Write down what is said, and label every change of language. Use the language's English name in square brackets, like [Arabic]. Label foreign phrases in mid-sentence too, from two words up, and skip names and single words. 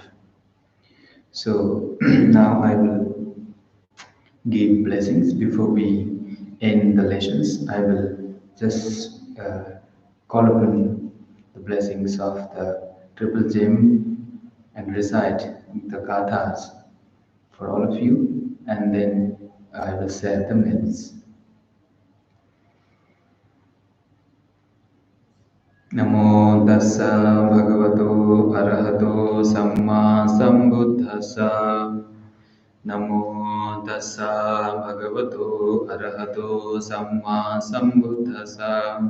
[English] So now I will give blessings before we end the lessons. I will just call upon the blessings of the Triple Gem and recite the kathas for all of you, and then I will share the myths. [Pali] Namo tassa bhagavato arahato samma sambuddhassa. Namo tassa bhagavato arahato samma sambuddhassa.